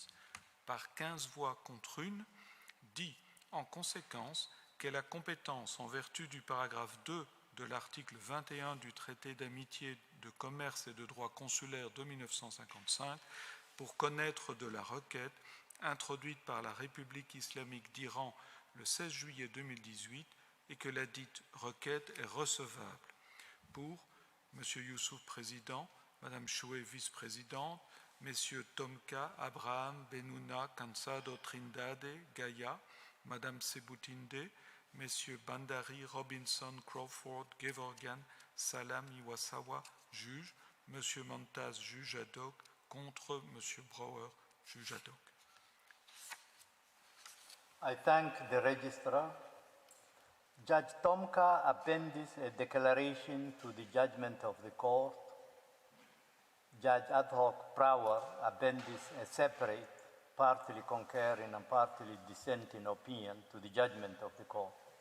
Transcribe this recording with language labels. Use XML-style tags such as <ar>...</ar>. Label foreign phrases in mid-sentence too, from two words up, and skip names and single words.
<fr>Par 15 voix contre 1, dit en conséquence qu'elle a compétence en vertu du paragraphe 2 de l'article 21 du traité d'amitié, de commerce et de droit consulaire de 1955 pour connaître de la requête introduite par la République islamique d'Iran le 16 juillet 2018 et que la dite requête est recevable. Pour M. Youssouf, président, Mme Choué, vice-présidente, M. Tomka Abraham Benuna Cansado Trindade, Gaïa, Mme Sebutinde, M. Bandari, Robinson, Crawford, Gevorgian, Salam, Iwasawa, juge, M. Montaz, juge ad hoc, contre M. Brower, juge ad hoc.</fr> <en>I thank the registrar. Judge Tomka appends a declaration to the judgment of the court. Judge Ad hoc Brower appends a separate, partly concurring and partly dissenting opinion to the judgment of the court.</en>